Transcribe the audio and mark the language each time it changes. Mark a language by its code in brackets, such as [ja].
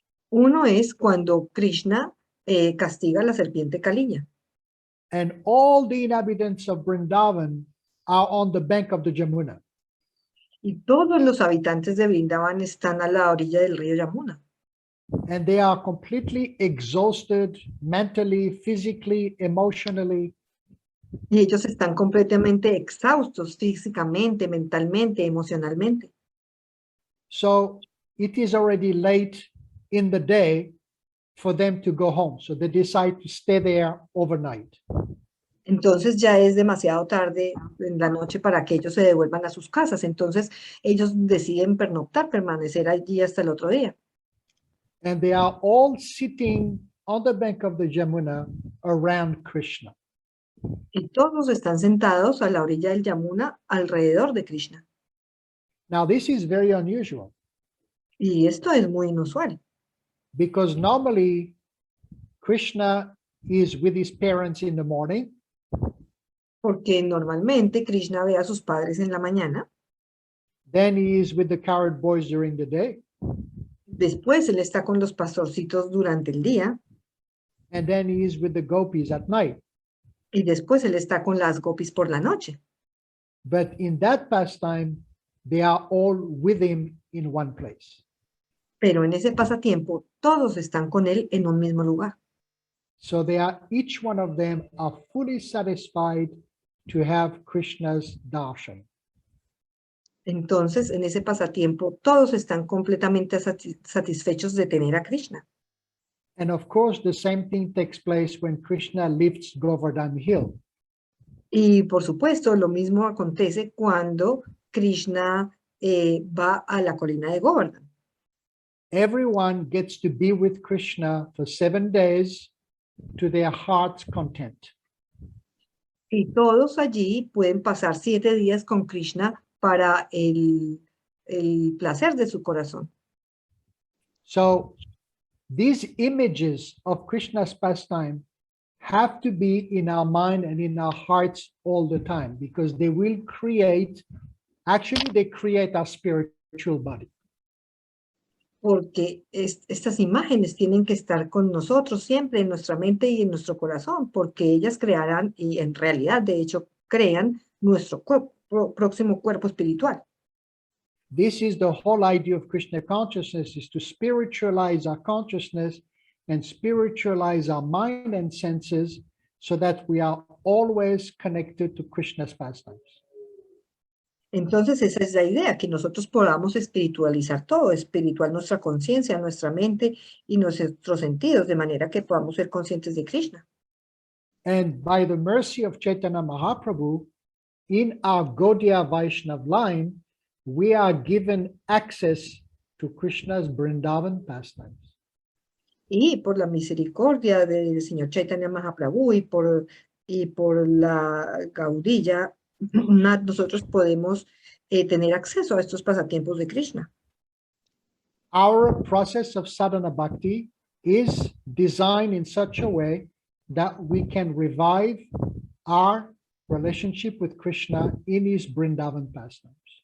[es] Uno es cuando Krishna castiga a la serpiente Kaliya. [en] And all the inhabitants of Vrindavan are on the bank of the Jamuna. [es] Y todos los habitantes de Vrindavan están a la orilla del río Yamuna. [en] and they are completely exhausted mentally, physically, emotionally. [es] Y ellos están completamente exhaustos físicamente, mentalmente, emocionalmente. [en] So it is already late in the day for them to go home. So they decide to stay there overnight. [es] Entonces ya es demasiado tarde en la noche para que ellos se devuelvan a sus casas. Entonces ellos deciden pernoctar, permanecer allí hasta el otro día. [en] And they are all sitting on the bank of the Yamuna around Krishna. [es] Y todos están sentados a la orilla del Yamuna alrededor de Krishna. [en] Now, this is very unusual [es] Y esto es muy inusual, [en] because normally Krishna is with his parents in the morning, [es] porque normalmente Krishna ve a sus padres en la mañana, [en] then he is with the cowherd boys during the day, [es] después él está con los pastorcitos durante el día, [en] and then he is with the gopis at night. [es] y después él está con las gopis por la noche. [en] But in that pastime, they are all with him in one place. [es] Pero en ese pasatiempo, todos están con él en un mismo lugar. [en] So they are, each one of them are fully satisfied to have Krishna's darshan. [es] Entonces, en ese pasatiempo, todos están completamente satisfechos de tener a Krishna. [en] And of course, the same thing takes place when Krishna lifts Govardhan Hill. [es] Y por supuesto, lo mismo acontece cuando Krishna va a la colina de Govardhan. [en] Everyone gets to be with Krishna for 7 days to their heart's content. [es] Y todos allí pueden pasar 7 días con Krishna para el placer de su corazón. [en] So these images of Krishna's pastime have to be in our mind and in our hearts all the time, because they will create, actually they create our spiritual body. [es] Porque estas imágenes tienen que estar con nosotros siempre en nuestra mente y en nuestro corazón, porque ellas crearán, y en realidad, de hecho, crean nuestro próximo cuerpo espiritual. [en] This is the whole idea of Krishna consciousness, is to spiritualize our consciousness and spiritualize our mind and senses so that we are always connected to Krishna's pastimes. [es] Entonces esa es la idea, que nosotros podamos espiritualizar todo, espiritual nuestra conciencia, nuestra mente y nuestros sentidos, de manera que podamos ser conscientes de Krishna. [en] And by the mercy of Chaitanya Mahaprabhu, in our Gaudiya Vaishnav line, we are given access to Krishna's Vrindavan pastimes. [es] Y por la misericordia del Señor Chaitanya Mahaprabhu y por la Gaudiya, nosotros podemos tener acceso a estos pasatiempos de Krishna. [en] Our process of sadhana bhakti is designed in such a way that we can revive our relationship with Krishna in his Vrindavan pastimes.